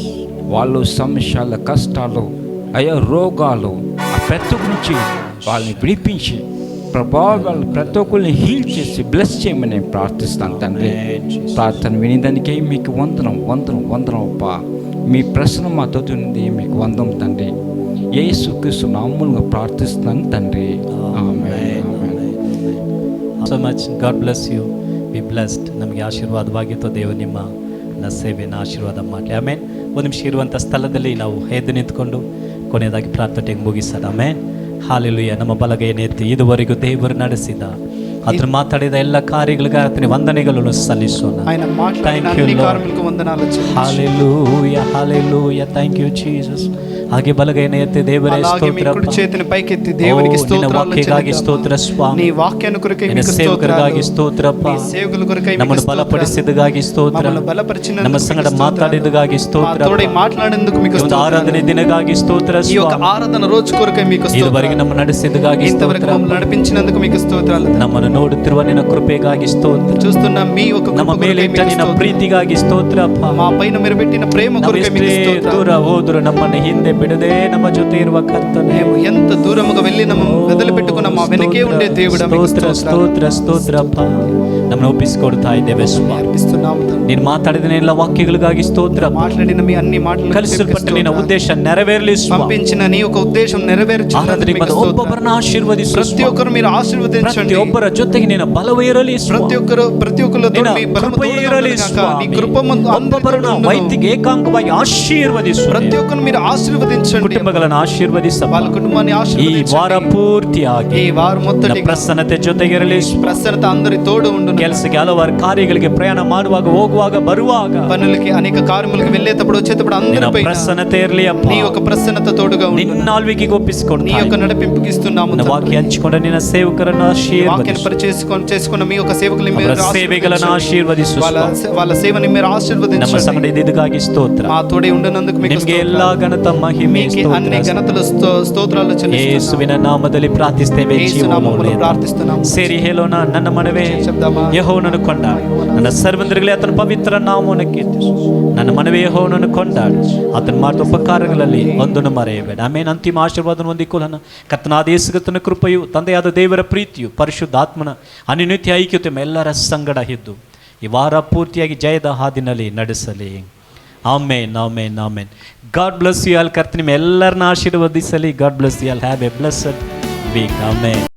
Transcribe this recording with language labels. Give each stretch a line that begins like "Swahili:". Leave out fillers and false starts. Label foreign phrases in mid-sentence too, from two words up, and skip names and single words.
Telugu: వాళ్ళు సమస్యలు, కష్టాలు, అయ్యా రోగాలు ప్రతి ఒక్కరి నుంచి వాళ్ళని విడిపించి ప్రభావ వాళ్ళు ప్రతి ఒక్కరిని హీల్ చేసి బ్లెస్ చేయమని నేను ప్రార్థిస్తాను తండ్రి. ప్రార్థన వినేదానికే మీకు వందనం అప్పా. మీ ప్రశ్న మా తోటి మీకు వందం తండ్రి. యేసుక్రీస్తు నామములో ప్రార్థిస్తున్నాను తండ్రి.
Kannada: ಆಮೆನ್.
English: So much. God bless you. Be blessed.
Kannada: ನಮಗೆ ಆಶೀರ್ವಾದವಾಗಿತ್ತು ದೇವರು ನಿಮ್ಮ ಸೇವೆನ ಆಶೀರ್ವಾದ ಮಾಡಲಿ. ಆಮೇನ್. ಒಂದು ನಿಮಿಷ ಇರುವಂಥ ಸ್ಥಳದಲ್ಲಿ ನಾವು ಎದ್ದು ನಿಂತ್ಕೊಂಡು ಕೊನೆಯದಾಗಿ ಪ್ರಾರ್ಥನೆಗೆ ಮುಗಿಸೋಣ. ಆಮೇನ್. ಹಾಲೆಲೂಯ. ನಮ್ಮ ಬಲಗೈಯನ್ನು ಎತ್ತಿ ಇದುವರೆಗೂ ದೇವರು ನಡೆಸಿದ ಅದನ್ನು ಮಾತಾಡಿದ ಎಲ್ಲ ಕಾರ್ಯಗಳಿಗೆ ಆತನಿಗೆ ವಂದನೆಗಳನ್ನು ಸಲ್ಲಿಸೋಣ.
English: Thank you Lord. Hallelujah, hallelujah. Thank you Jesus.
Kannada: ಹಾಗೆ ಬಲಗೈನ ಎತ್ತಿ ದೇವರೇ ಸ್ತೋತ್ರ.
Telugu: చేతిని పైకెత్తి దేవునికి
Kannada: ಸ್ತೋತ್ರವಾಗಿ ಸ್ತೋತ್ರ ಸ್ವಾಮಿ.
Telugu: నీ వాక్యాన్ని కొరకై మీకు
Kannada: ಸೇವಕರಿಗಾಗಿ ಸ್ತೋತ್ರಪ್ಪ.
Telugu: సేవకుల కొరకై
Kannada: ನಮ್ಮನ್ನು ಬಲಪಡಿಸಿದಗಾಗಿ ಸ್ತೋತ್ರ. ನಮ್ಮ ಸಂಗಡ ಮಾತಾಡಿದಗಾಗಿ ಸ್ತೋತ್ರ.
Telugu: తోడై మాట్లాడేందుకు మీకు
Kannada: ಸ್ತೋತ್ರ. ಆರಾಧನೆ ದಿನಗಾಗಿ ಸ್ತೋತ್ರ
Telugu: ఈ యొక్క ఆరాధన రోజు కొరకై మీకు స్తోత్రం.
Kannada: ಇದುವರೆಗೆ ನಮ್ಮ ನಡೆಸಿದಗಾಗಿ
Telugu: ఇంతవరకు మమ్మల్ని నడిపించినందుకు మీకు స్తోత్రాలు.
Kannada: ನಮ್ಮನ್ನು ನೋಡುತ್ತಿರುವ ನಿನ್ನ ಕೃಪೆಗಾಗಿ ಸ್ತೋತ್ರ.
Telugu: చూస్తున్న మీ యొక్క
Kannada: ನಮ್ಮ ಮೇಲೆ ಇಟ್ಟ ನಿನ್ನ ಪ್ರೀತಿಗಾಗಿ ಸ್ತೋತ್ರಪ್ಪ.
Telugu: మా పైన మీరు పెట్టిన ప్రేమ కొరకై మీకు స్తోత్రం.
Kannada: ದೂರ ಹೋದ್ರು ನಮ್ಮನ್ನು ಹಿಂದೆ ಬಿಡದೆ ನಮ್ಮ ಜೊತೆ ಇರುವ ಕರ್ತನೇ,
Telugu: ఎంత దూరముగా వెళ్ళి వదిలిపెట్టుకున్న మా వెనకే ఉండే దేవుడా మీకు
Kannada: ಸ್ತೋತ್ರಪ್ಪ. ನಮ್ಮನ್ನು ಒಪ್ಪಿಸಿಕೊಡ್ತಾ ಇದ್ದೇವೆ ಸ್ವಾಮಿ. ನೀನು ಮಾತಾಡಿದ ಎಲ್ಲ ವಾಕ್ಯಗಳಿಗಾಗಿ ಸ್ತೋತ್ರ.
Telugu: మాట్లాడిన మీ అన్ని మాటలు
Kannada: ಕಲಿಸಲ್ಪಟ್ಟ ನಿನ್ನ ಉದ್ದೇಶ ನೆರವೇರಲಿ ಸ್ವಾಮಿ.
Telugu: పంపించిన నీ యొక్క ఉద్దేశం నెరవేర్చునందుకు మీకు స్తోత్రం.
Kannada: ಒಬ್ಬೊಬ್ಬರನ್ನ ಆಶೀರ್ವದಿಸು.
Telugu: ప్రతి ఒక్కరు మీరు ఆశీర్వదించండి.
Kannada: ಒಬ್ಬರ ಜೊತೆಗೆ ನಿನ್ನ ಬಲವೇ ಇರಲಿ ಸ್ವಾಮಿ.
Telugu: ప్రతి ఒక్కరితో మీ బలము
Kannada: ಇರಲಿ ಸ್ವಾಮಿ.
Telugu: నీ కృప
Kannada: ಒಬ್ಬೊಬ್ಬರನ್ನ ವೈದ್ಯಗೆ ಏಕಾಂಗವಾಗಿ ಆಶೀರ್ವದಿಸು.
Telugu: ప్రతి ఒక్కరు మీరు ఆశీర్వదించండి.
Kannada: ಕುಟುಂಬಗಳನ್ನು ಆಶೀರ್ವದಿಸ.
Telugu: వాళ్ళ కుటుంబాన్ని
Kannada: ಈ
Telugu: ఆశీర్వదించండి.
Kannada: ವಾರ ಪೂರ್ತಿಯಾಗಿ
Telugu: ఈ వారం మొత్తం
Kannada: ಪ್ರಸನ್ನತೆ ಜೊತೆಗಿರಲಿ.
Telugu: ప్రసన్నత అందరి తోడు ఉండును.
Kannada: ಕೆಲಸಕ್ಕೆ ಹಲವಾರು ಕಾರ್ಯಗಳಿಗೆ ಪ್ರಯಾಣ ಮಾಡುವಾಗ, ಹೋಗುವಾಗ, ಬರುವಾಗ,
Telugu: పనులకి అనేక కార్యములకు వెళ్ళేటప్పుడు వచ్చేటప్పుడు అందరిపై
Kannada: ಪ್ರಸನ್ನತೆ ಇರಲಿ ಅಪ್ಪ.
Telugu: నీ యొక్క ప్రసన్నత తోడుగా ఉండును.
Kannada: ನಿನ್ನ ಆಳ್ವಿಕೆಗೆ ಒಪ್ಪಿಸಿಕೊಂಡು
Telugu: నీ యొక్క నడిపింపుకి ఇస్తున్నాము.
Kannada: ವಾಕ್ಯ ಹಂಚಿಕೊಂಡ ನಿನ್ನ ಸೇವಕರನ್ನು
Telugu: వాక్యాన్ని పరిచేసుకున్న మీ యొక్క సేవకుల్ని మీరు
Kannada: ಸೇವೆಗಳನ್ನು ಆಶೀರ್ವದಿಸು.
Telugu: వాళ్ళ సేవని మీరు ఆశీర్వదించండి.
Kannada: ನಮ್ಮ ಸಂಗಡ ಇದ್ದಿದ್ದಕ್ಕಾಗಿ ಸ್ತೋತ್ರ.
Telugu: మా తోడే ఉండినందుకు మీకు
Kannada: ನಿಮಗೆ ಎಲ್ಲಾ ಘನತ ಮಹಿಮೆ
Telugu: అన్ని ఘనతలు స్తోత్రాలు చెల్లిస్తున్నాము.
Kannada: ಯೇಸುವಿನ ನಾಮದಲ್ಲಿ ಪ್ರಾರ್ಥಿಸುತ್ತೇವೆ.
Telugu: ప్రార్థిస్తున్నాము.
Kannada: ಸೇರಿ ಹೇಳೋಣ. ನನ್ನ ಮನವೇ ಯೆಹೋವನನ್ನು ಕೊಂಡಾಡು. ನನ್ನ ಸರ್ವಂದರಿಗಳೇ ಆತನ ಪವಿತ್ರ ನಾಮವನ್ನು ಕೀರ್ತಿಸು. ನನ್ನ ಮನವೇ ಯೆಹೋವನನ್ನು ಕೊಂಡಾಡು. ಆತನ ಮಾಡಿದ ಉಪಕಾರಗಳಲ್ಲಿ ಒಂದನ್ನು ಮರೆಯಬೇಡ. ಆಮೇಲೆ ಅಂತಿಮ ಆಶೀರ್ವಾದವನ್ನು ಹೊಂದಿಕೊಳ್ಳೋಣ. ಕರ್ತನಾದ ಯೇಸು ಕ್ರಿಸ್ತನ ಕೃಪೆಯು, ತಂದೆಯಾದ ದೇವರ ಪ್ರೀತಿಯು, ಪರಿಶುದ್ಧಾತ್ಮನ ಅನ್ಯೋನ್ಯ ಐಕ್ಯತೆ ಎಲ್ಲರ ಸಂಗಡ ಇದ್ದು ಈ ವಾರ ಪೂರ್ತಿಯಾಗಿ ಜಯದ ಹಾದಿನಲ್ಲಿ ನಡೆಸಲಿ.
English: Amen, amen, amen. God bless you all.
Kannada: ಕರ್ತನ ನಿಮ್ಮ ಎಲ್ಲರನ್ನ ಆಶೀರ್ವದಿಸಲಿ.
English: God bless you all. Have a blessed week. Amen.